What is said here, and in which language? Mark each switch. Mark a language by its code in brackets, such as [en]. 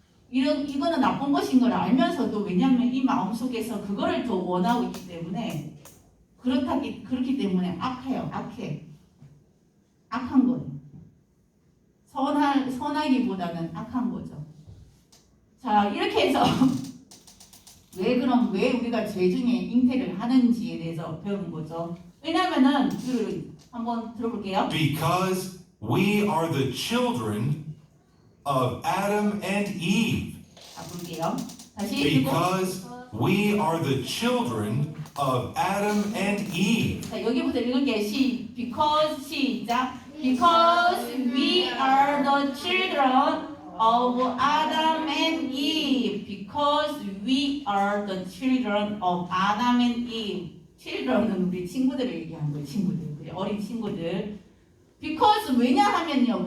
[ko] 이거는 나쁜 것인 걸 알면서도 왜냐하면 이 마음속에서 그거를 더 원하고 있기 때문에 그렇기 때문에 악한 거예요. 선하기보다는 악한 거죠. 자, 이렇게 해서 왜 우리가 죄 중에 잉태를 하는지에 대해서 배우는 거죠. 왜냐하면은 한번 들어볼게요. [en] Because we are the children of Adam and Eve. [ko] 자, 볼게요. 다시 읽고. [en] Because we are the children of Adam and Eve. [ko] 자, 여기부터 읽을게요. Because 시작. [en] Because we are the children of Adam and Eve. Because we are the children of Adam and Eve. [ko] children은 우리 친구들을 얘기하는 거예요. 친구들. 우리 어린 친구들. Because 왜냐하면요.